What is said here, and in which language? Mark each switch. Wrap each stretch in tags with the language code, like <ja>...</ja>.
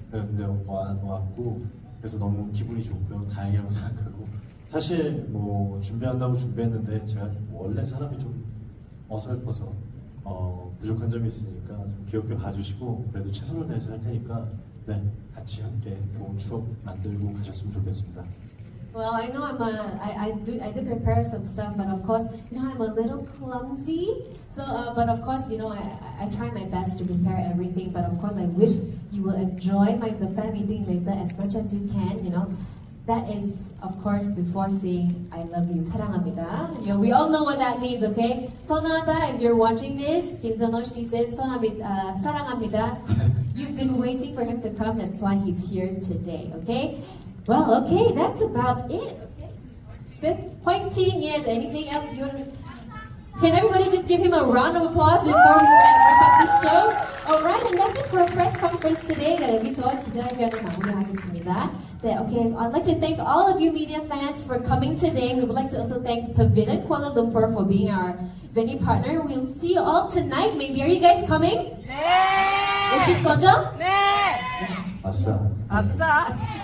<ko>근데 왔고 그래서 너무 기분이 좋고요, 다행이라고 생각하고 사실 뭐 준비한다고 준비했는데 제가 원래 사람이 좀 어설퍼서 부족한 점이 있으니까 좀 귀엽게 봐주시고 그래도 최선을 다해서 할 테니까 네 같이 함께 좋은 추억 만들고 가셨으면 좋겠습니다.</ko> <en>Well, I know I did prepare some stuff, but of course, I'm a little clumsy. So, but of course, I try my best to prepare everything. But of course, I wish you will enjoy the fan meeting later as much as you can. That is, of course, before saying I love you,</en> <ko>사랑합니다.</ko> <en>We all know what that means, okay? Sonata, if you're watching this, Kim Seonho, she says</en> <ko>사랑합니다.</ko> <en>You've been waiting for him to come. That's why he's here today, okay? Well, okay, that's about it. Okay. So, pointing, yes, anything else you want to... Can everybody just give him a round of applause before we wrap up the show? Alright, and that's it for our press conference today.</en> <ko>여기서 기자회견을 마무리하겠습니다.</ko> <en>Okay, I'd like to thank all of you media fans for coming today. We would like to also thank Pavilion Kuala Lumpur for being our venue partner. We'll see you all tonight. Maybe, are you guys coming?</en> <ko>네. 오실 거죠? 네. 아싸. 아싸.</ko>